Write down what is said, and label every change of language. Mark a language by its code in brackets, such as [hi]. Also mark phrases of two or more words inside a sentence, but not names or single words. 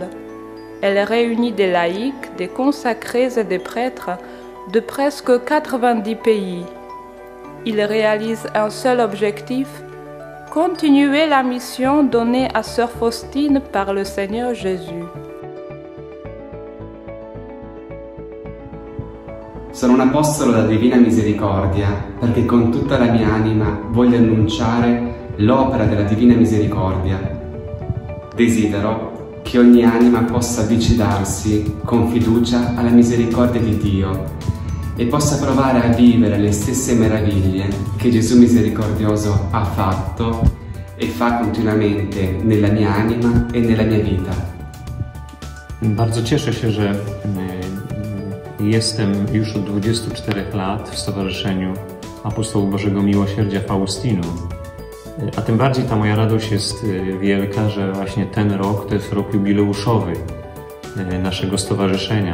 [fr] Elle réunit des laïcs, des consacrés et des prêtres de presque 90 pays. Il réalise un seul objectif: continuer la mission donnée à Sœur Faustine par le Seigneur Jésus. [it] Sono un apostolo della Divina Misericordia perché con tutta la mia anima voglio annunciare l'opera della Divina Misericordia. Desidero che ogni anima possa avvicinarsi con fiducia alla misericordia di Dio e possa provare a vivere le stesse meraviglie che Gesù misericordioso ha fatto e fa continuamente nella mia anima e nella mia vita. [pl] Bardzo cieszę się, że jestem już od 24 lat w Stowarzyszeniu Apostołów Bożego Miłosierdzia Faustinum. A tym bardziej ta moja radość jest wielka, że właśnie ten rok to jest rok jubileuszowy naszego stowarzyszenia.